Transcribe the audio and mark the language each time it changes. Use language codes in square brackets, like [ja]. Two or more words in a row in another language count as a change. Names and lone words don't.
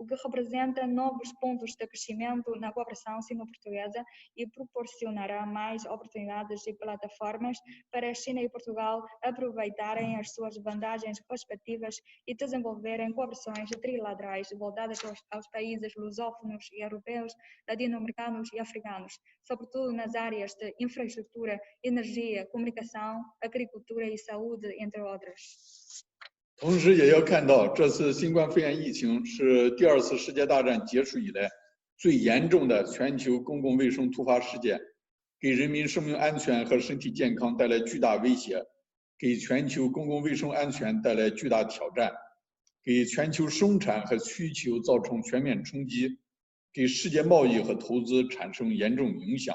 [pt] que representa novos pontos de crescimento na cooperação sino-portuguesa e proporcionará mais oportunidades e plataformas para a China e Portugal aproveitarem as suas vantagens respectivas e desenvolverem cooperações trilaterais voltadas aos países lusófonos e europeus, latino-americanos e africanos, sobretudo nas áreas de infraestrutura, energia, comunicação, agricultura e saúde, entre outras. [zh] 同时，也要看到，这次新冠肺炎疫情是第2次世界大战结束以来最严重的全球公共卫生突发事件，给人民生命安全和身体健康带来巨大威胁，给全球公共卫生安全带来巨大挑战，给全球生产和需求造成全面冲击，给世界贸易和投资产生严重影响。